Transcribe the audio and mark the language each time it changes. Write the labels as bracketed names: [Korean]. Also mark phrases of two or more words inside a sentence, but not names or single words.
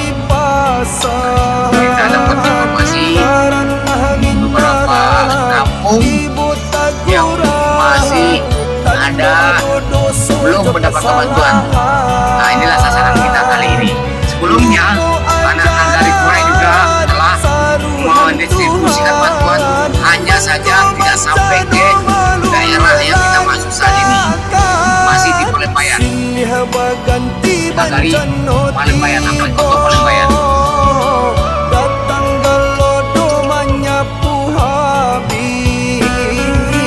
[Indonesian] Kita dapat informasi beberapa kampung yang masih ada belum mendapatkan bantuan. Nah, inilah sasaran kita kali ini. Sebelumnya anak Nagari Kurai juga telah mendistribusikan bantuan, hanya saja tidak sampai ke daerah yang kita masuk saat ini, masih di Palembayan, Nagari Palembayan, Ampe Koto Palembayan. Datang gelodo menyapu habis.